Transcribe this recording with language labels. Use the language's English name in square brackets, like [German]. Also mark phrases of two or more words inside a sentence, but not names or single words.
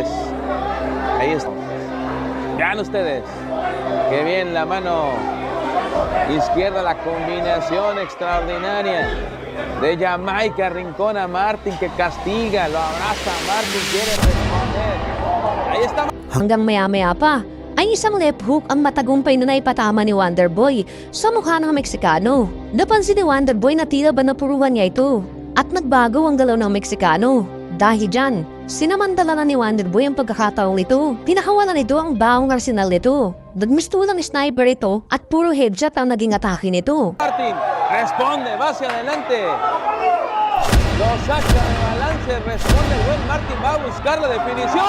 [Spanish] Ahí está. Vean ustedes. Qué bien la mano izquierda, la combinación extraordinaria de Jamaica, rincona a Martin que castiga, lo abraza Martin, quiere responder. Ahí está. [Filipino] Hanggang maya-maya pa, ay isang left hook ang matagumpay na naipatama ni Wonderboy sa mukha ng Meksikano. Napansin ni Wonderboy na tila ba napuruhan niya ito at nagbago ang galaw ng Meksikano. Dahil dyan, sinamantala na ni Wonderboy ang pagkakataong nito. Pinakawalan nito ang baong arsenal nito. Nagmistulang sniper ito at puro headshot ang naging atake nito. [Spanish] Martin responde, va hacia adelante. Lo saca de balance, responde el buen Martin, va a buscar la definición.